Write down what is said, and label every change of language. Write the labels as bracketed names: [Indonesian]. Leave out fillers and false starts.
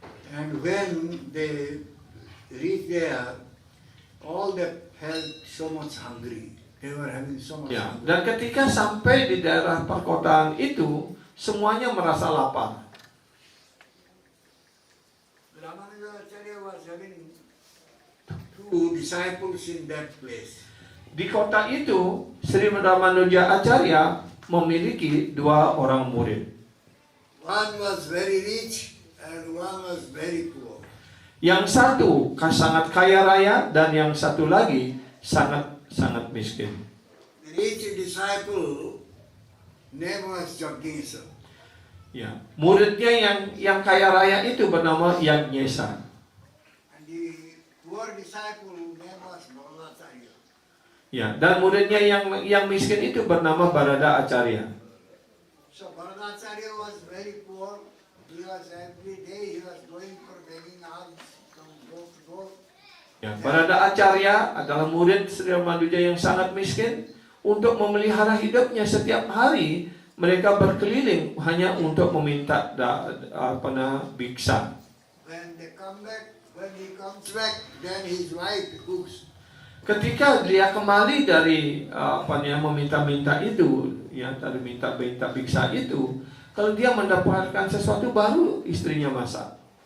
[English] And when they reached there, all that felt so much hungry. They were having so much [Indonesian] Ya, [English] hunger. [Indonesian] dan ketika sampai di daerah perkotaan itu, semuanya merasa lapar. [English] Ramanuja Acharya was having 2 disciples in that place. [Indonesian] Di kota itu, Sri Ramanuja Acharya memiliki 2 orang murid. [English] One was very rich and one was very poor. [Indonesian] Yang satu sangat kaya raya dan yang satu lagi sangat miskin. [English] The rich disciple name was Jagdisha. [Indonesian] Ya, muridnya yang kaya raya itu bernama Yajnesa. [English] And the poor disciple name was Bharadacharya. [Indonesian] Ya, dan muridnya yang miskin itu bernama Barada Acharya. [English] So Bharadacharya was very poor. He was every day he was going for begging alms from door to door. [Indonesian] Ya, Barada Acharya adalah murid Sri Ramanuja yang sangat miskin. Untuk memelihara hidupnya setiap hari, mereka berkeliling hanya untuk meminta biksa. [English] When he comes back, then his wife cooks. [Indonesian] Ketika dia kembali dari meminta-minta itu, dari minta biksa itu, kalau dia mendapatkan sesuatu baru, istrinya masak.